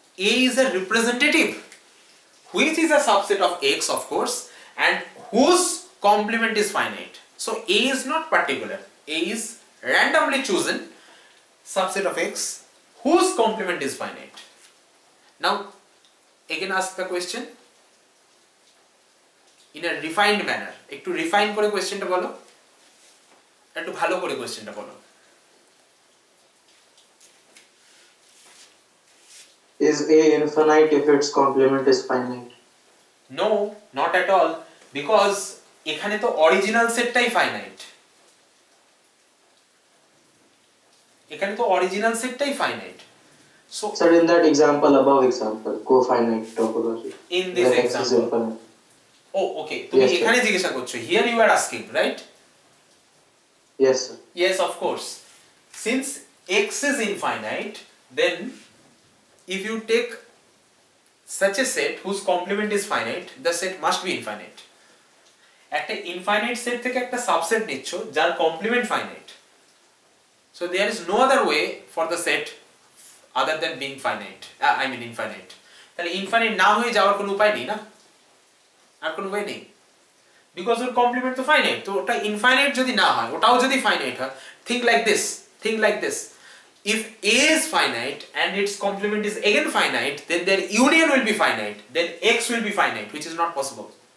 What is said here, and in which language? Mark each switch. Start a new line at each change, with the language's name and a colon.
English: A is a representative which is a subset of X, of course, and whose complement is finite. So A is not particular, A is randomly chosen subset of X whose complement is finite. Now again ask the question in a refined manner.
Bangla: একটু refine করে কোশ্চেনটা বলো, একটু ভালো করে কোশ্চেনটা বলো।
English: Is A infinite if its complement is finite? No, not at all, because
Bangla: এখানে তো অরিজিনাল সেটটাই ফাইনাইট, এখানে তো original সেটটাই finite.
English: So Sir, in that above example, cofinite topology. In this where X is example. infinite. oh okay, তুমি Yes, sir.
Bangla: এখানে জিজ্ঞাসা করছো,
English: here you are asking, right? Yes, sir. Yes, of course. Since X is infinite, then if you take such a set whose complement is finite, the set must be infinite.
Bangla: একটা infinite set থেকে একটা subset নিচ্ছ যার complement finite,
English: so there is no other way for the set other than being finite, I mean infinite.
Bangla: তাহলে infinite না হয়ে যাওয়ার কোনো উপায় নেই না, আর কোনো উপায় নেই, because ওর complement তো finite। তো ওটা infinite যদি না হয়, ওটাও যদি finite হয়,
English: think like this, if A is finite and its complement is again finite, then their union will be finite, then X will be finite, which is not possible.